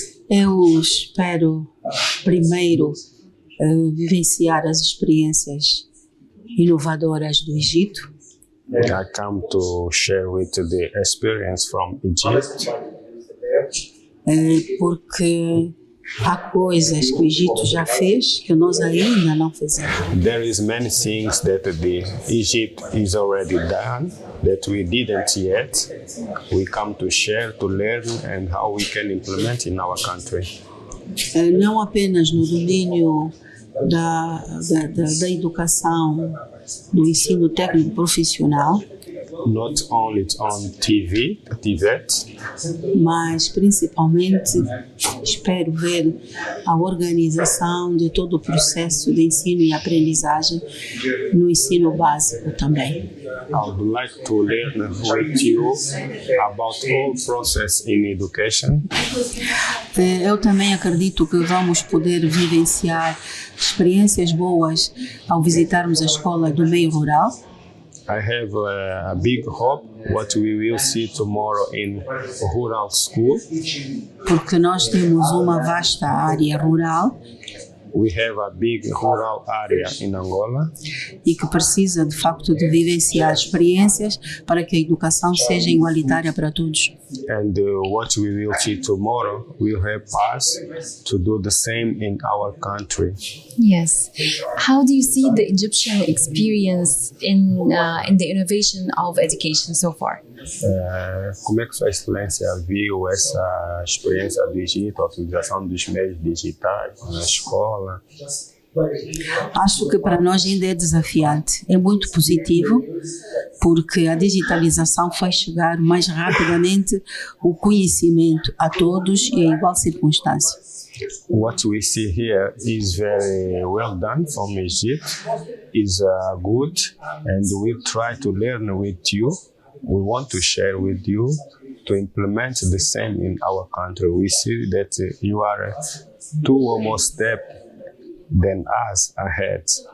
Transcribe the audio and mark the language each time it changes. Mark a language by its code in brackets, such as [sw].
[pt] Eu espero, primeiro, vivenciar as experiências inovadoras do Egito. [en] I come to share with you the experience from Egypt. [pt] Porque há coisas que o Egito já fez que nós ainda não fizemos. [en] There is many things that the Egypt is already done that we didn't yet. We come to share, to learn, and how we can implement in our country. [pt] Não apenas no domínio da educação, do ensino técnico profissional, [en] not only on TV, [pt] mas principalmente espero ver a organização de todo o processo de ensino e aprendizagem no ensino básico também. [en] I would like to learn with you about all process in education. [pt] Eu também acredito que vamos poder vivenciar experiências boas ao visitarmos a escola do meio rural. [en] I have a big hope what we will see tomorrow in rural school. [pt] Porque nós temos uma vasta área rural. [en] We have a big rural area in Angola. [pt] E que precisa, de facto, de vivenciar experiências para que a educação seja igualitária para todos. [en] And what we will see tomorrow will help us to do the same in our country. Yes. How do you see the Egyptian experience in the innovation of education so far? [pt] Como é que Sua Excelência viu essa experiência do Egito, a utilização dos meios digitais na escola? Acho que para nós ainda é desafiante, é muito positivo, porque a digitalização faz chegar mais rapidamente o conhecimento a todos e em igual circunstância. [en] What we see here is very well done from Egypt, is good, and we try to learn with you. We want to share with you to implement the same in our country. We see that you are 2 or more steps than us ahead.